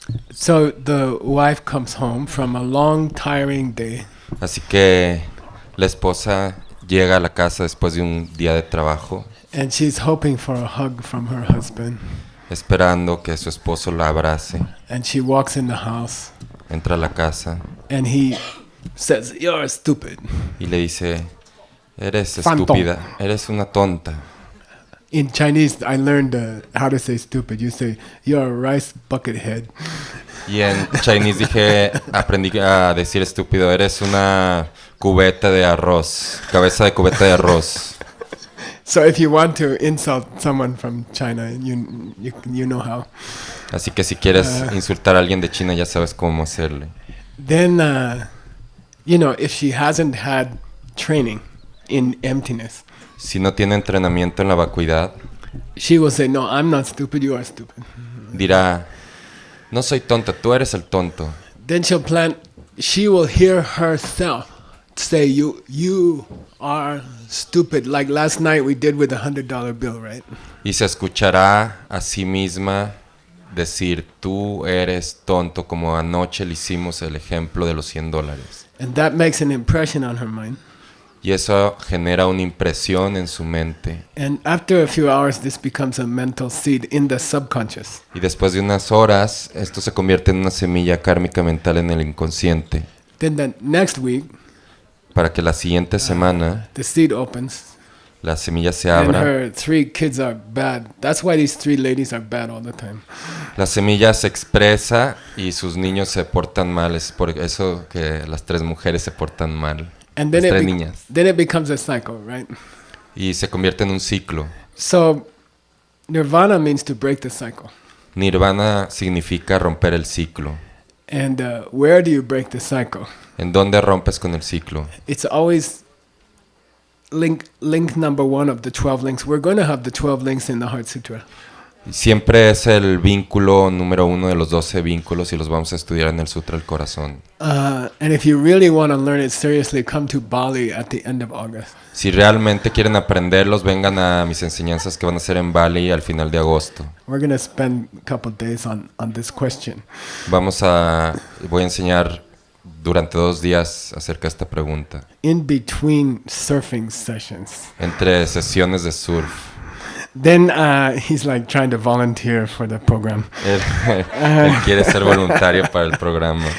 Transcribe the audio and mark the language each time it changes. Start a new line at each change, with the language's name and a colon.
English: So the wife comes home from a long, tiring day,
Spanish: Así que la esposa llega a la casa después de un día de trabajo,
English: and she's hoping for a hug from her husband.
Spanish: esperando que su esposo la abrace.
English: And she walks in the house,
Spanish: Entra a la casa
English: and he says, "You're stupid."
Spanish: y le dice, eres Phantom. estúpida, eres una tonta.
English: In Chinese, I learned how to say stupid. You say, "You're a rice bucket head."
Spanish: Y en Chinese aprendí a decir estúpido, eres una cubeta de arroz, cabeza de cubeta de arroz.
English: So if you want to insult someone from China, you know how.
Spanish: Así que si quieres insultar a alguien de China ya sabes cómo hacerle.
English: Then, if she hasn't had training in emptiness,
Spanish: Si no tiene entrenamiento en la vacuidad,
English: she will say, "No, I'm not stupid. You are stupid."
Spanish: dirá, no soy tonta, tú eres el tonto.
English: Then she will hear herself say, "You are stupid." Like last night we did with the $100 bill, right?
Spanish: Y se escuchará a sí misma decir, tú eres tonto, como anoche le hicimos el ejemplo de los $100.
English: And that makes an impression on her mind.
Spanish: Y eso genera una impresión en su mente.
English: And after a few hours, this becomes a mental seed in the subconscious.
Spanish: Y después de unas horas, esto se convierte en una semilla kármica mental en el inconsciente.
English: Then the next week,
Spanish: Para que la siguiente semana
English: the seed opens,
Spanish: la semilla se
English: and
Spanish: abra.
English: her 3 kids are bad. That's why these 3 ladies are bad all the time.
Spanish: La semilla se expresa y sus niños se portan mal. Es por eso que las 3 mujeres se portan mal.
English: And
Spanish: Las
English: then
Spanish: 3 niñas.
English: then it becomes a cycle, right?
Spanish: Y se convierte en un ciclo.
English: So, nirvana means to break the cycle.
Spanish: Nirvana significa romper el ciclo.
English: And where do you break the cycle?
Spanish: ¿En dónde rompes con el ciclo?
English: It's always link number 1 of the 12 links. We're going to have the 12 links in the Heart Sutra.
Spanish: Siempre es el vínculo número 1 de los 12 vínculos y los vamos a estudiar en el Sutra del Corazón.
English: And if you really want to learn it seriously, come to Bali at the end of August.
Spanish: Si realmente quieren aprenderlos, vengan a mis enseñanzas que van a ser en Bali al final de agosto.
English: We're going to spend a couple days on this question.
Spanish: Voy a enseñar durante 2 días acerca de esta pregunta.
English: In between surfing sessions.
Spanish: Entre sesiones de surf.
English: Then he's like trying to volunteer for the program.
Spanish: Él quiere ser voluntario para el programa.